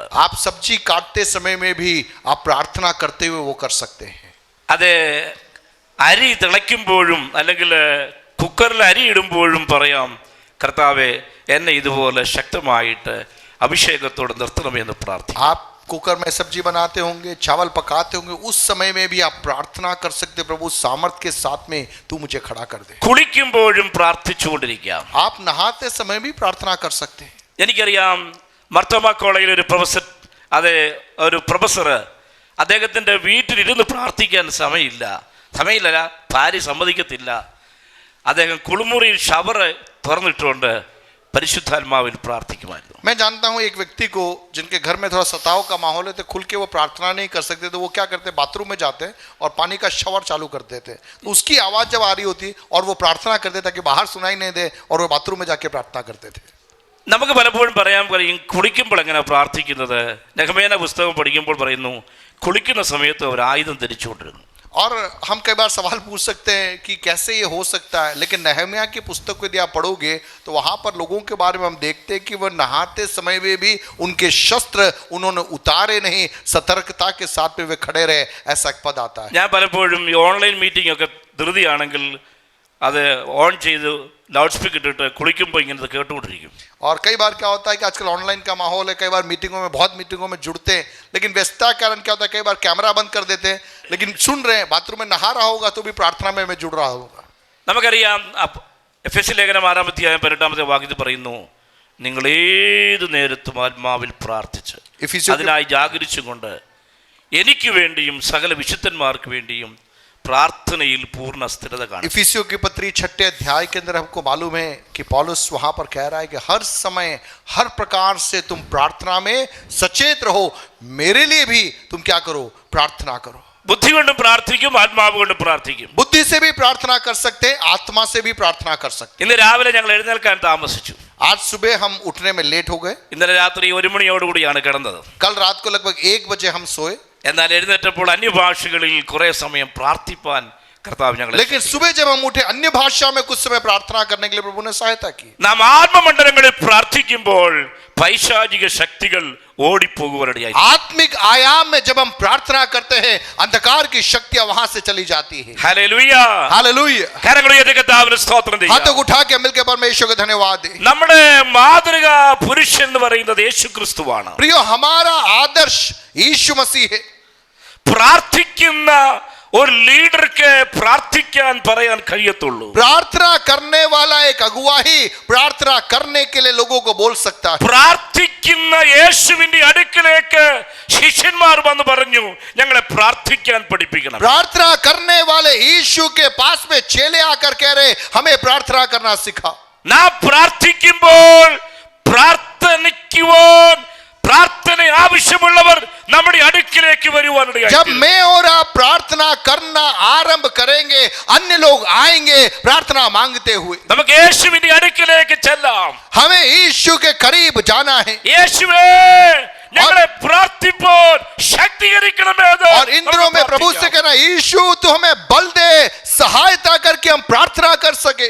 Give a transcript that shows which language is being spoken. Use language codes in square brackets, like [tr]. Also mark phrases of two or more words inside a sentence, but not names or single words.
[hi] आप सब्जी काटते समय में भी आप प्रार्थना करते हुए वो कर सकते हैं। [ml] അതെ, അരി തിളയ്ക്കുമ്പോഴും അല്ലെങ്കിൽ കുക്കറിൽ അരി ഇടുമ്പോഴും പറയാം, കർത്താവേ എന്നെ ഇതുപോലെ ശക്തമായിട്ട് അഭിഷേകത്തോടെ നിർത്തണമെന്ന് പ്രാർത്ഥിക്കും. [hi] आप कुकर में सब्जी बनाते होंगे, चावल पकाते होंगे, उस समय में भी आप प्रार्थना कर सकते, प्रभु सामर्थ्य के साथ में तू मुझे खड़ा कर दे। [ml] കുളിക്കുമ്പോഴും പ്രാർത്ഥിച്ചുകൊണ്ടിരിക്കാം. [hi] आप नहाते समय भी प्रार्थना कर सकते हैं। [ml] എനിക്കറിയാം, മർത്തോമ കോളേജിൽ ഒരു പ്രൊഫസർ അദ്ദേഹത്തിൻ്റെ വീട്ടിലിരുന്ന് പ്രാർത്ഥിക്കാൻ സമയമില്ല, ഭാര്യ സമ്മതിക്കത്തില്ല. അദ്ദേഹം കുളിമുറിയിൽ ഷവർ തുറന്നിട്ടുകൊണ്ട് പരിശുദ്ധാത്മാവിൽ പ്രാർത്ഥിക്കുമായിരുന്നു. [hi] मैं जानता हूं एक व्यक्ति को जिनके घर में थोड़ा सताव का माहौल है, तो खुल के वो प्रार्थना नहीं कर सकते, तो वो क्या करते, बाथरूम में जाते और पानी का शवर चालू कर देते। तो उसकी आवाज जब आ रही होती और वो प्रार्थना करते ताकि बाहर सुनाई नहीं दे, और वो बाथरूम में जाके प्रार्थना करते थे। [ml] നമുക്ക് പലപ്പോഴും പറയാൻ കഴിയും, കുളിക്കുമ്പോൾ എങ്ങനെ പ്രാർത്ഥിക്കുന്നത്. നെഹമ്യാ പുസ്തകം പഠിക്കുമ്പോൾ പറയുന്നു, കുളിക്കുന്ന സമയത്ത് അവർ ആയുധം ധരിച്ചുകൊണ്ടിരുന്നു. [hi] और हम कई बार सवाल पूछ सकते हैं कि कैसे ये हो सकता है, लेकिन नहम्याह की पुस्तक को यदि आप पढ़ोगे तो वहाँ पर लोगों के बारे में हम देखते हैं कि वह नहाते समय में भी उनके शस्त्र उन्होंने उतारे नहीं, सतर्कता के साथ में वे खड़े रहे, ऐसा एक पद आता है। [ml] ഞാൻ പലപ്പോഴും ഈ [en] online meeting [ml] ഒക്കെ ധൃതിയാണെങ്കിൽ അത് ഓൺ ചെയ്ത് [en] loud speaker [ml] ഇട്ടിട്ട് കുളിക്കുമ്പോൾ ഇങ്ങനെ കേട്ടുകൊണ്ടിരിക്കും. [hi] और कई बार क्या होता है कि आजकल ऑनलाइन का माहौल है, कई बार बहुत मीटिंगों में जुड़ते हैं, लेकिन व्यस्तता के कारण क्या होता है, कई बार कैमरा बंद कर देते हैं, लेकिन सुन रहे हैं, बाथरूम में नहा रहा होगा तो भी प्रार्थना में जुड़ रहा होगा। [ml] നമുക്കറിയാം, എഫെസ്യ ലേഖനം 6-18 വാക്യത്തിൽ പറയുന്നു, നിങ്ങൾ ഏത് നേരത്തും ആത്മാവിൽ പ്രാർത്ഥിച്ച് അതിനായി ജാഗരിച്ചുകൊണ്ട് എനിക്ക് വേണ്ടിയും സകല വിശുദ്ധന്മാർക്ക് വേണ്ടിയും പ്രാർത്ഥനയിൽ പൂർണ്ണ സ്ഥിരത കാണും. [hi] इफिसियों की पत्री 6 अध्याय के अंदर हमको मालूम है कि पौलुस वहां पर कह रहा है कि हर समय हर प्रकार से तुम प्रार्थना में सचेत रहो, मेरे लिए भी तुम क्या करो, प्रार्थना करो। [ml] बुद्धि കൊണ്ട് പ്രാർത്ഥിക്കും, ആത്മാവ് കൊണ്ട് പ്രാർത്ഥിക്കും. [hi] बुद्धि से भी प्रार्थना कर सकते हैं, आत्मा से भी प्रार्थना कर सकते हैं। [ml] ഇന്ന് രാവിലെ ഞങ്ങൾ എഴുന്നേൽക്കാൻ താമസിച്ചു. [hi] आज सुबह हम उठने में लेट हो गए। [ml] ഇന്നലെ രാത്രി 1 മണിയോടുകൂടിയാണ് കിടന്നത്. [hi] कल रात को लगभग 1 बजे हम सोए। [ml] എന്നാൽ എഴുന്നേറ്റപ്പോൾ അന്യഭാഷകളിൽ കുറെ സമയം പ്രാർത്ഥിപ്പാൻ കർത്താവ് ഞങ്ങളെ. [hi] लेकिन सुबह जब हम उठे अन्य भाषा में कुछ समय प्रार्थना करने के लिए प्रभु ने सहायता की। [ml] നാം ആത്മമണ്ഡലങ്ങളിൽ പ്രാർത്ഥിക്കുമ്പോൾ പൈശാചിക ശക്തികൾ ഓടിപ്പോകുവാനിടയായി. [hi] आत्मिक आयाम में जब हम प्रार्थना करते हैं, अंधकार की शक्तियां वहां से चली जाती है। [ml] ഹല്ലേലൂയ, [hi] हालेलुया। [ml] കരങ്ങൾ ഉയർത്തി കർത്താവിന് സ്തോത്രം ചെയ്യാം. [hi] हाथों को उठा के मिलकर परमेश्वर को धन्यवाद दें। [ml] നമ്മുടെ മാതൃകാ പുരുഷൻ എന്ന് പറയുന്നത് യേശു ക്രിസ്തുവാണ്. [hi] प्रियो, हमारा आदर्श यीशु मसीह है। [ml] പ്രാർത്ഥിക്കുന്ന ഒരു ലീഡർക്ക് പ്രാർത്ഥിക്കാൻ പറയാൻ കഴിയത്തുള്ളൂ. [hi] प्रार्थना करने वाला एक अगुवा ही प्रार्थना करने के लिए लोगों को बोल सकता है. [ml] പ്രാർത്ഥിക്കുന്ന യേശുവിന്റെ അടുക്കലേക്ക് ശിഷ്യന്മാർ വന്ന് പറഞ്ഞു, ഞങ്ങളെ പ്രാർത്ഥിക്കാൻ പഠിപ്പിക്കണം. [hi] प्रार्थना करने वाले यीशु के पास में चेले आकर कह रहे हमें प्रार्थना करना सिखा. [ml] നാം പ്രാർത്ഥിക്കുമ്പോൾ പ്രാർത്ഥിക്കുവാൻ പ്രാർത്ഥന ആവശ്യമുള്ളവർ നമ്മുടെ അടുക്കിലേക്ക് വരുവാനിടയായി. [hi] जब मैं और आप प्रार्थना करना आरंभ करेंगे अन्य लोग आएंगे प्रार्थना मांगते हुए. [ml] നമുക്ക് യേശുവിന്റെ അടുക്കിലേക്ക് ചെല്ലാം. [hi] हमें यीशु के करीब जाना है. [ml] യേശുവേ ഞങ്ങളെ പ്രാർത്ഥിപ്പോൾ ശക്തീകരിക്കണമേ. [hi] और इन दिनों में प्रभु से कहना यीशु तू हमें बल दे सहायता करके हम प्रार्थना कर सके.